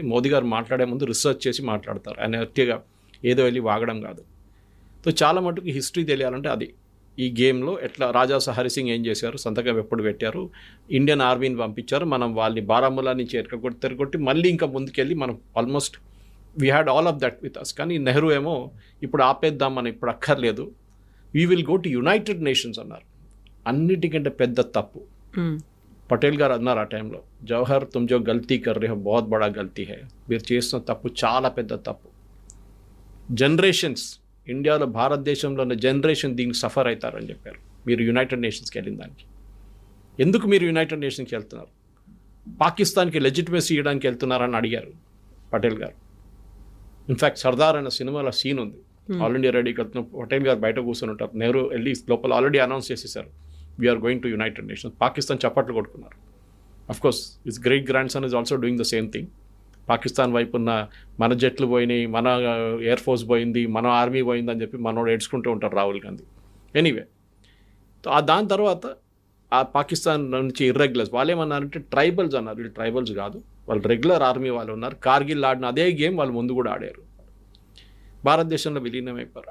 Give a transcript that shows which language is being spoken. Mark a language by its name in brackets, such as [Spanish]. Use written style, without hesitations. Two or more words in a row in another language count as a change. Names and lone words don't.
[Telugu] మోదీ గారు మాట్లాడే ముందు రీసెర్చ్ చేసి మాట్లాడతారు, ఆయన అట్టిగా ఏదో వెళ్ళి వాగడం కాదు. సో చాలా మటుకు హిస్టరీ తెలియాలంటే అది ఈ గేమ్లో ఎట్లా రాజా హరి సింగ్ ఏం చేశారు, సంతకం ఎప్పుడు పెట్టారు, ఇండియన్ ఆర్మీని పంపించారు, మనం వాళ్ళని బారాముల్లా నుంచి తిరగొట్టి మళ్ళీ ఇంకా ముందుకెళ్ళి మనం [English] almost we had all of that with us. [Telugu] కానీ నెహ్రూ ఏమో ఇప్పుడు ఆపేద్దాం, మనం ఇప్పుడు అక్కర్లేదు, [English] we will go to United Nations [Telugu] అన్నారు. అన్నిటికంటే పెద్ద తప్పు పటేల్ గారు అన్నారు ఆ టైంలో, [Hindi] जवाहर तुम जो ग़लती कर रहे हो बहुत बड़ा ग़लती है, [Telugu] మీరు చేస్తున్న తప్పు చాలా పెద్ద తప్పు. జనరేషన్స్ ఇండియాలో భారతదేశంలో ఉన్న జనరేషన్ దీనికి సఫర్ అవుతారని చెప్పారు మీరు యునైటెడ్ నేషన్స్కి వెళ్ళిన దానికి. ఎందుకు మీరు యునైటెడ్ నేషన్స్కి వెళ్తున్నారు? పాకిస్తాన్కి లెజిటిమసీ ఇవ్వడానికి వెళ్తున్నారని అడిగారు పటేల్ గారు. ఇన్ఫ్యాక్ట్ సర్దార్ అనే సినిమాలో సీన్ ఉంది, ఆల్ ఇండియా రెడీకి వెళ్తున్న పటేల్ గారు బయట కూర్చొని ఉంటారు, నెహ్రూ వెళ్ళి లోపల ఆల్రెడీ అనౌన్స్ చేసేసారు [English] we're going to United Nations. [Telugu] పాకిస్తాన్ చప్పట్లు కొట్టుకున్నారు. [English] of course its great grand son is also doing the same thing. [Telugu] పాకిస్తాన్ వైపు ఉన్న మన జట్లు పోయినాయి, మన ఎయిర్ ఫోర్స్ పోయింది, మన ఆర్మీ పోయింది అని చెప్పి మనోడు ఏడ్చుకుంటూ ఉంటారు రాహుల్ గాంధీ. ఎనీవే, దాని తర్వాత ఆ పాకిస్తాన్ నుంచి ఇర్రెగ్యులర్స్ వాళ్ళు ఏమన్నారంటే ట్రైబల్స్ అన్నారు. వీళ్ళు ట్రైబల్స్ కాదు, వాళ్ళు [English] regular army [Telugu] వాళ్ళు ఉన్నారు. కార్గిల్ ఆడిన అదే గేమ్ వాళ్ళు ముందు కూడా ఆడారు, భారతదేశంలో విలీనమైపోయారు.